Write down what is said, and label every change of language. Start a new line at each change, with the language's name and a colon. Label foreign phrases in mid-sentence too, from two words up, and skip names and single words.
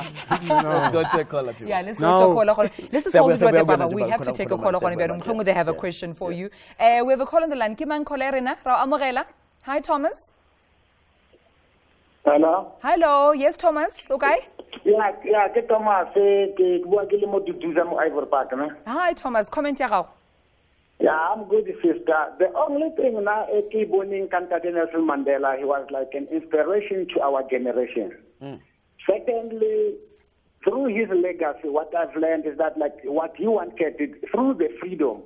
English: Let's go to a caller. Yeah, let's go to a caller. Let's just hold it, Baba. We have to take a caller. They have a question for you. We have a call on the line. Kiman Kolerina, Ra Amorela. Hi, Thomas. Hello. Hello. Yes, Thomas. Okay. Yeah,
Tswana: ke Thomas. Ke bua ke le mo Duduza mo Ivory Park, na. Hi, Thomas. Comment ya gago.
English: Yeah, I'm good, sister. The only thing now, Nelson Mandela, he was like an inspiration to our generation. Secondly, through his legacy, what I've learned is that like what he wanted through the freedom.